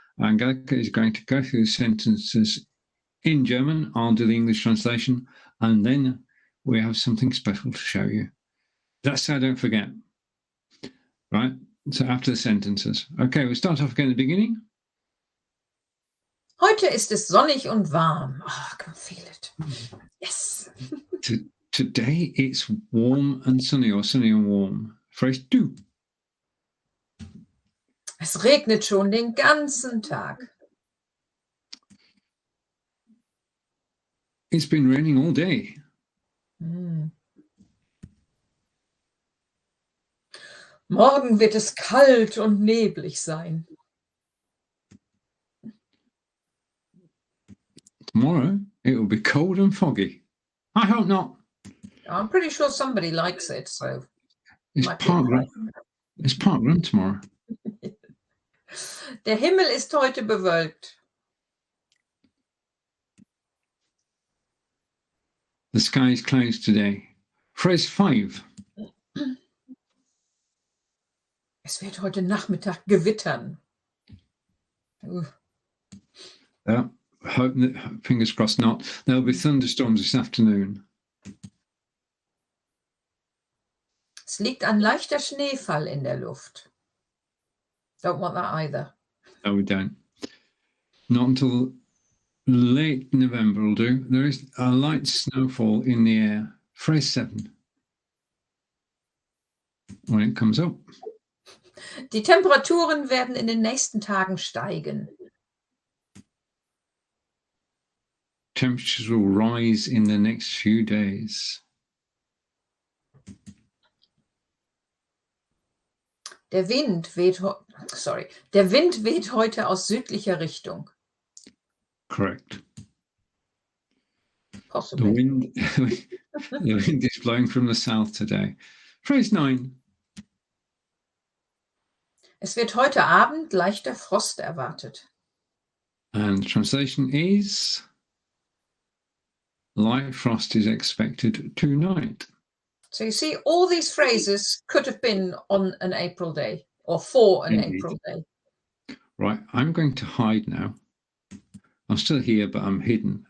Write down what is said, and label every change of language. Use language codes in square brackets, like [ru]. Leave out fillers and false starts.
[en] Angelika is going to go through the sentences in German. I'll do the English translation, and then we have something special to show you. That's so I don't forget. Right? So after the sentences. Okay, we'll start off again at the beginning. [de] Heute ist es sonnig und warm. [en] Oh, I can feel it. Yes. Today it's warm and sunny, or sunny and warm. Phrase 2. [de] Es regnet schon den ganzen Tag. [en] It's been raining all day. [de] Morgen wird es kalt und neblig sein. [en] Tomorrow it will be cold and foggy. I hope not. I'm pretty sure somebody likes it, so it's park run tomorrow. [de] Der Himmel ist heute bewölkt. [en] The sky is clouds today. Phrase 5. [de] Es wird heute Nachmittag gewittern. [en] Hope that, fingers crossed not. There'll be thunderstorms this afternoon. [de] Es liegt ein leichter Schneefall in der Luft. [en] Don't want that either. No, we don't. Not until late November will do. There is a light snowfall in the air. Phrase 7. When it comes up. [de] Die Temperaturen werden in den nächsten Tagen steigen. [en] Temperatures will rise in the next few days. [de] Der Wind weht heute aus südlicher Richtung. [en] Correct. Possibly. The wind is blowing from the south today. Phrase 9. [de] Es wird heute Abend leichter Frost erwartet. [en] And the translation is, light frost is expected tonight. So you see, all these phrases could have been on an April day or for an Indeed. April day. Right, I'm going to hide now. I'm still here, but I'm hidden.